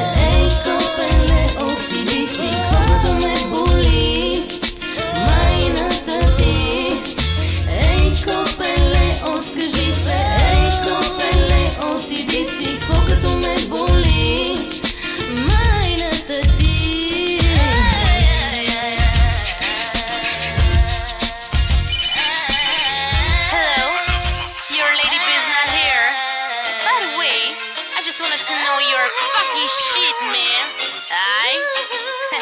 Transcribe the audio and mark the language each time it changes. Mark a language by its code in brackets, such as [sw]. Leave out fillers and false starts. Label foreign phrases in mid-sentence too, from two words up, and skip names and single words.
[bg] Ей, копеле, отиди си. Какво като ме боли майната ти? Ей, копеле, откажи се. Ей, копеле, отиди си. Какво като ме боли майната ти? [en] Hello, your lady B is not here. By the way, I just wanted to know you're fucking shit, man.